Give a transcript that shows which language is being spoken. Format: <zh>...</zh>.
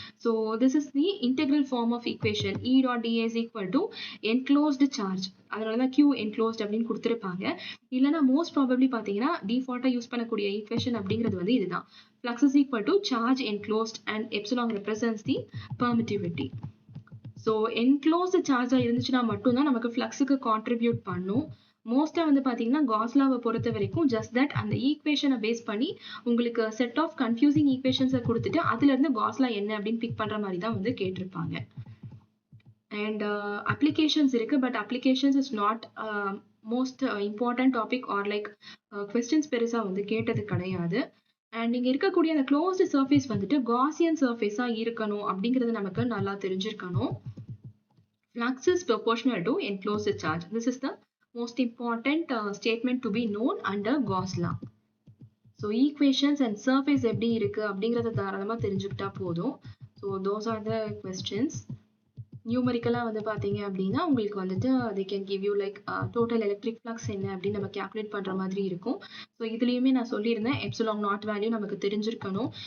<en>So this is the integral form of equation E dot dA is equal to enclosed charge.</en> <ta>அதனாலதான் Q enclosed அப்படின்னு கொடுத்துருப்பாங்க. இல்லைன்னா most probably பார்த்தீங்கன்னா டிஃபால்ட்டா use பண்ணக்கூடிய equation அப்படிங்கிறது வந்து இதுதான்.</ta> <en>Flux is equal to charge enclosed and epsilon represents the permittivity.</en> <ta>So enclosed சார்ஜாக இருந்துச்சுன்னா மட்டும்தான் நமக்கு ஃப்ளக்ஸுக்கு கான்ட்ரிபியூட் பண்ணும். மோஸ்ட்டாக வந்து பார்த்தீங்கன்னா காஸ்லாவை பொறுத்த வரைக்கும் ஜஸ்ட் தட் அந்த ஈக்குவேஷனை பேஸ் பண்ணி உங்களுக்கு செட் ஆஃப் கன்ஃபியூசிங் ஈக்குவேஷன்ஸை கொடுத்துட்டு அதுலேருந்து காஸ்லா என்ன அப்படின்னு பிக் பண்ணுற மாதிரி தான் வந்து கேட்டிருப்பாங்க.</ta> <en>and</en> <ta>அப்ளிகேஷன்ஸ் இருக்கு.</ta> <en>but applications is not most important topic or like questions</en> <ta>பெருசாக வந்து கேட்டது கிடையாது. அண்ட் இங்கே இருக்கக்கூடிய அந்த க்ளோஸ்டு சர்ஃபேஸ் வந்துட்டு காசியன் சர்ஃபேஸாக இருக்கணும் அப்படிங்கிறது நமக்கு நல்லா தெரிஞ்சிருக்கணும்.</ta> <en>Flux is proportional to enclosed charge. This is the most important statement to be known under Gauss law.</en> <ta>So equations and surface எப்படி இருக்கு அப்படிங்கிறத தாராளமாக தெரிஞ்சுக்கிட்டா போதும். So those are the questions. நியூமரிக்கலாக வந்து பார்த்தீங்க அப்படின்னா உங்களுக்கு வந்துட்டு</ta> <en>they can give you like</en> <ta>total electric flux என்ன அப்படின்னு நம்ம கேல்குலேட் பண்ணுற மாதிரி இருக்கும். ஸோ இதுலேயுமே நான் சொல்லியிருந்தேன் எப்சிலான் நாட் வேல்யூ நமக்கு தெரிஞ்சிருக்கணும்.</ta>